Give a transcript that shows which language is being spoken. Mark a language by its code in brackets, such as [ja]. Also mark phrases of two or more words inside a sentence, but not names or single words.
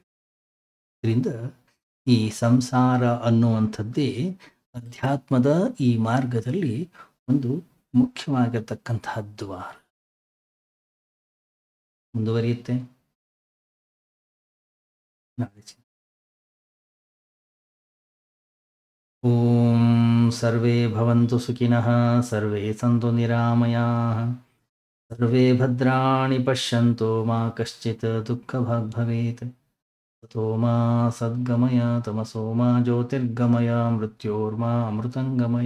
[kn] ಇದರಿಂದ ಈ ಸಂಸಾರ ಅನ್ನುವಂಥದ್ದೇ ಅಧ್ಯಾತ್ಮದ ಈ ಮಾರ್ಗದಲ್ಲಿ ಒಂದು ಮುಖ್ಯವಾಗಿರ್ತಕ್ಕಂತಹ ದ್ವಾರ. ಮುಂದುವರಿಯುತ್ತೆ ನಾಳೆ. [sa] ಓಂ ಸರ್ವೇ ಭವಂತು ಸುಖಿನಃ, ಸರ್ವೇ ಸಂತು ನಿರಾಮಯಾಃ, ಸರ್ವೇ ಭದ್ರಾಣಿ ಪಶ್ಯಂತು ಮಾ ಕಶ್ಚಿತ್ ದುಃಖಭಾಗ್ ಭವೇತ್. ತಥೋ ಮಾ ಸದ್ಗಮಯ ತಮಸೋ ಮಾ ಜ್ಯೋತಿರ್ಗಮಯ ಮೃತ್ಯೋರ್ಮಾ ಅಮೃತಂಗಮಯ.